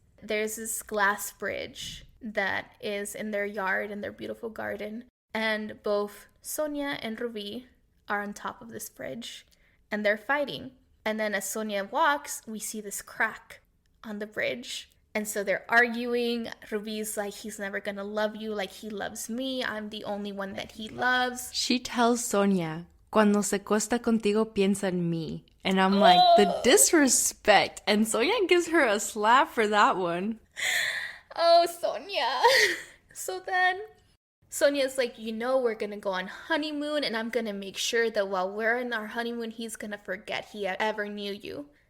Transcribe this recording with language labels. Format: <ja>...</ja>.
<en>There's this glass bridge that is in their yard, in their beautiful garden, and both Sonia and Rubi are on top of this bridge, and they're fighting. And then as Sonia walks, we see this crack on the bridge. And so they're arguing. Rubi's like, he's never gonna love you like he loves me. I'm the only one that he loves. She tells Sonia,</en> <es>cuando se cuesta contigo, piensa en mí.</es> <en>And I'm like, the disrespect. And Sonia gives her a slap for that one. Oh, Sonia. So then Sonia's like, you know, we're gonna go on honeymoon, and I'm gonna make sure that while we're in our honeymoon, he's gonna forget he ever knew you.</en>